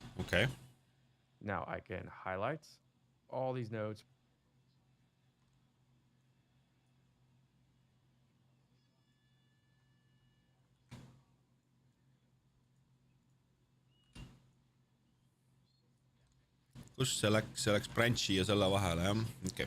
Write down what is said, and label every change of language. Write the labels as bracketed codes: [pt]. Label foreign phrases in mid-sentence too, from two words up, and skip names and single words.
[en] Okay. Now I can highlight all these nodes. [et] Kus see läks branch'i ja selle vahele, jah? Okay.